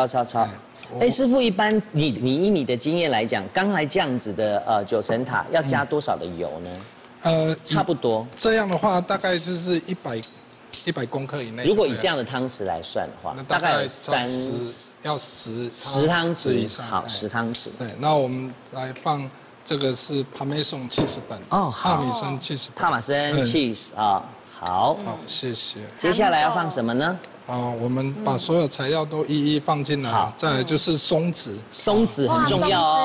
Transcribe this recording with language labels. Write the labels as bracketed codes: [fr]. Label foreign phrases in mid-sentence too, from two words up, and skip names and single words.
[zh] 師傅，一般你以你的經驗來講，剛才這樣子的9層塔要加多少的油呢？差不多。這樣的話，大概就是100公克以內。如果以這樣的湯匙來算的話，大概有10湯匙以上。好，10湯匙。對，那我們來放这个是帕梅松70本哦好帕米森70本，帕玛森 cheese 啊，好，好，谢谢。接下来要放什么呢？我们把所有材料都一一放进来。好，再来就是松子。松子很重要哦。